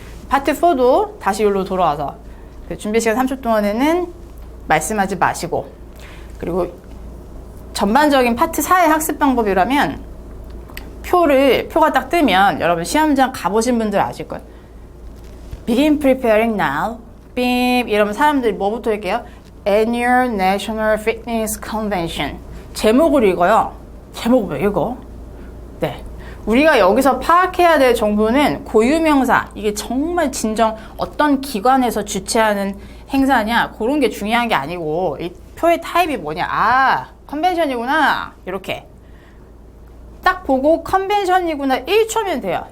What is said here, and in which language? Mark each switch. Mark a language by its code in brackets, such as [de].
[ko] 파트 4도 다시 여기로 돌아와서 그 준비 시간 3초 동안에는 말씀하지 마시고, 그리고 전반적인 파트 4의 학습 방법이라면 표가 딱 뜨면 여러분 시험장 가보신 분들 아실 거예요. [en] Begin preparing now. [ko] 삐 이러면 사람들이 뭐부터 할게요? [en] Annual National Fitness Convention. [ko] 제목을 읽어요. 제목을 왜 읽어? 네. 우리가 여기서 파악해야 될 정보는 고유명사, 이게 정말 진정 어떤 기관에서 주최하는 행사냐, 그런 게 중요한 게 아니고, 이 표의 타입이 뭐냐. 아, 컨벤션이구나. 이렇게. 딱 보고 컨벤션이구나 1초면 돼요.